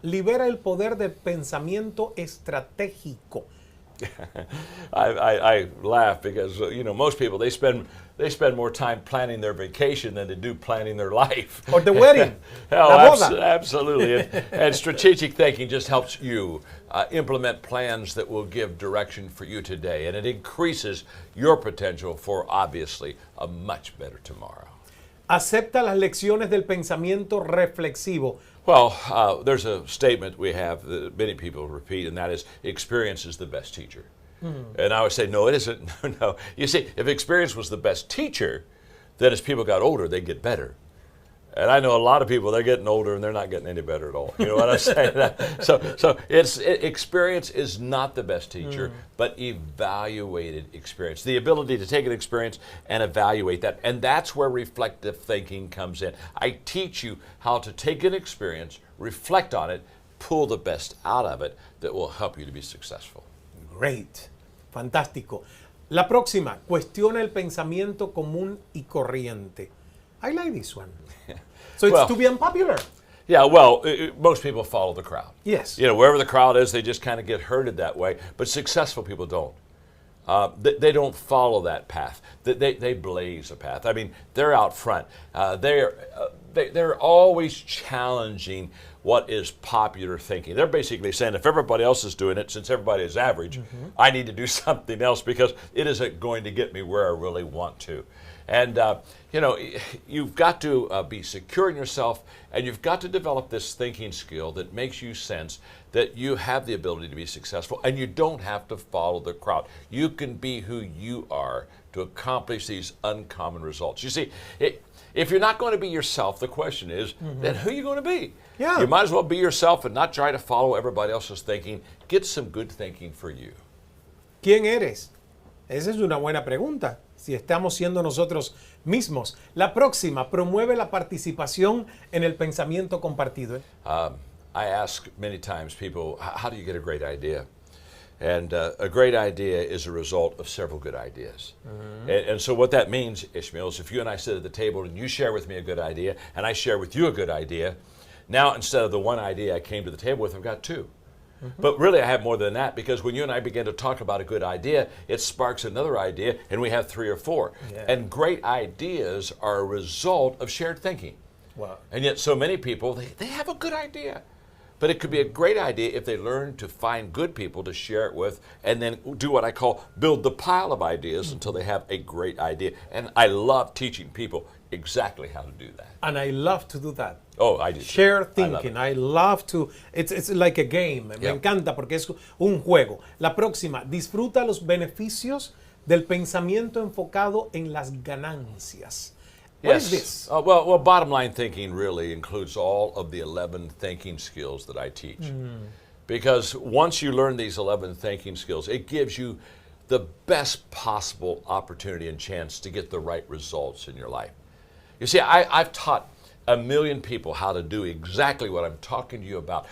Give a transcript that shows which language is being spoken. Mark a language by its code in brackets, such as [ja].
[es] libera el poder del pensamiento estratégico. [en] I laugh because most people they spend more time planning their vacation than they do planning their life. Or the wedding. [es] La boda. [en] Absolutely. And strategic thinking just helps you implement plans that will give direction for you today, and it increases your potential for obviously a much better tomorrow. [es] Acepta las lecciones del pensamiento reflexivo. [en] Well, there's a statement we have that many people repeat, and that is, experience is the best teacher. And I would say, no, it isn't. No. You see, if experience was the best teacher, then as people got older, they'd get better. And I know a lot of people, they're getting older and they're not getting any better at all. You know what I'm saying? So experience is not the best teacher, but evaluated experience. The ability to take an experience and evaluate that. And that's where reflective thinking comes in. I teach you how to take an experience, reflect on it, pull the best out of it that will help you to be successful. Great. [es] Fantástico. La próxima, cuestiona el pensamiento común y corriente. [en] I like this one. So it's to be unpopular. Yeah, well, most people follow the crowd. Yes. Wherever the crowd is, they just kind of get herded that way. But successful people don't. They don't follow that path. They blaze a path. I mean, they're out front. They're always challenging what is popular thinking. They're basically saying, if everybody else is doing it, since everybody is average, I need to do something else because it isn't going to get me where I really want to. And, you've got to be secure in yourself, and you've got to develop this thinking skill that makes you sense that you have the ability to be successful, and you don't have to follow the crowd. You can be who you are to accomplish these uncommon results. You see, if you're not going to be yourself, the question is, then who are you going to be? Yeah. You might as well be yourself and not try to follow everybody else's thinking. Get some good thinking for you. [es] ¿Quién eres? Esa es una buena pregunta. Si estamos siendo nosotros mismos. La próxima, promueve la participación en el pensamiento compartido. [en] I ask many times people, how do you get a great idea? And a great idea is a result of several good ideas. And so what that means, Ishmael, is if you and I sit at the table and you share with me a good idea, and I share with you a good idea, now instead of the one idea I came to the table with, I've got two. But really I have more than that, because when you and I begin to talk about a good idea, it sparks another idea, and we have three or four. Yeah. And great ideas are a result of shared thinking. Wow. And yet so many people, they have a good idea. But it could be a great idea if they learn to find good people to share it with, and then do what I call build the pile of ideas until they have a great idea. And I love teaching people exactly how to do that. And I love to do that. Oh, I do. Share thinking. I love to. It's like a game. [es] Me encanta porque es un juego. La próxima, disfruta los beneficios del pensamiento enfocado en las ganancias. [en] What is this? Well, bottom line thinking really includes all of the 11 thinking skills that I teach. Because once you learn these 11 thinking skills, it gives you the best possible opportunity and chance to get the right results in your life. You see, I've taught 1 million people how to do exactly what I'm talking to you about.